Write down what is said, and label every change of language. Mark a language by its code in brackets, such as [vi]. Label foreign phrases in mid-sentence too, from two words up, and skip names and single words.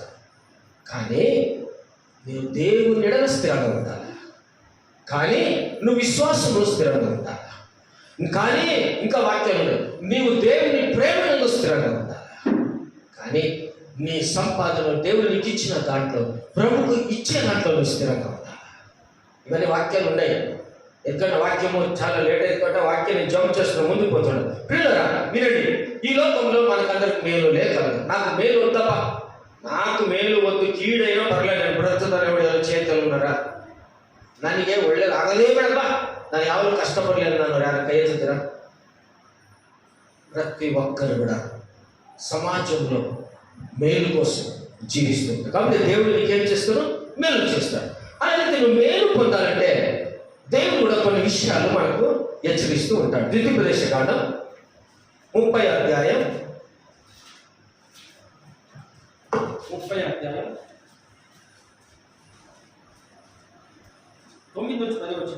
[te] కానీ నీవు దేవుని ఎడల స్థిరంగా ఉండాలి, కానీ నువ్వు విశ్వాసంలో స్థిరంగా ఉండాలి, కానీ ఇంకా వాక్యం నీవు దేవుని ప్రేమలో స్థిరంగా ఉండాలి, కానీ నీ సంపాదన దేవుడు నీకు ఇచ్చిన దాంట్లో ప్రభుకు ఇచ్చే దాంట్లో నువ్వు స్థిరంగా ఉండాలి. ఇవన్నీ వాక్యాలు ఉన్నాయి. ఎందుకంటే వాక్యము చాలా లేట్ అయిపోతే వాక్యాన్ని జంప్ చేస్తున్న ముందుకు పోతున్నాడు. పిల్లరా వినండి, ఈ లోకంలో మనకందరికి మేలు లేకలదు. నాకు మేలు వద్దబ్బా, నాకు మేలు వద్దు, కీడైనా పర్లేదు, నేను బ్రతుకుతాను. ఎవరు చేతులు ఉన్నారా, [kn] ನನಗೆ ಒಳ್ಳೇದು ಆಗಲೇ ಬೇಡಪ್ಪ, ನಾನು ಯಾವಾಗಲೂ ಕಷ್ಟಪಡಲಿಲ್ಲ, ನಾನು ಯಾರು ಕೈ ಎತ್ತಿದ್ದೀರಾ? [te] ప్రతి ఒక్కరు కూడా సమాజంలో మేలు కోసం జీవిస్తుంటారు. కాబట్టి దేవుడు నీకేం చేస్తాడు? మేలు చేస్తాడు. అయితే నువ్వు మేలు పొందాలంటే దేవుడు కూడా కొన్ని విషయాలు మనకు హెచ్చరిస్తూ ఉంటాడు. ద్వితీయోపదేశకాండం 30వ అధ్యాయం 9-10